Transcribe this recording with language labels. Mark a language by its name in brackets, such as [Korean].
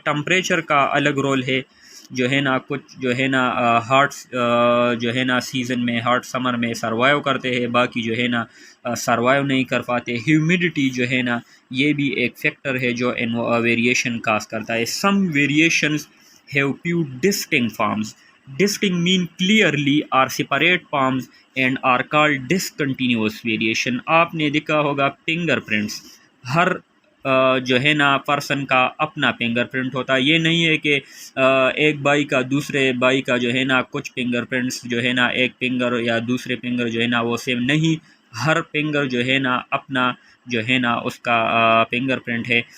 [Urdu] Temperature کا الگ role ہے جو ہے نا. کچھ جو ہے نا ہارٹس جو ہے نا سیزن میں ہارٹ سمر میں سروائیو کرتے ہیں، باقی جو ہے نا سروائیو نہیں کر پاتے. ہیومیڈیٹی جو ہے نا یہ بھی ایک فیکٹر ہے جو ویریشن کاز کرتا ہے. [English] Some variations have few distinct forms. Distinct mean clearly or separate forms and are called discontinuous variation. [Urdu] آپ نے دیکھا ہوگا فنگر پرنٹس، ہر جو ہے نا پرسن کا اپنا فنگر پرنٹ ہوتا ہے. یہ نہیں ہے کہ ایک بھائی کا دوسرے بھائی کا جو ہے نا کچھ فنگر پرنٹس جو ہے نا ایک فنگر یا دوسرے فنگر جو ہے نا وہ سیم نہیں. ہر فنگر جو ہے نا اپنا جو ہے نا اس کا فنگر پرنٹ ہے.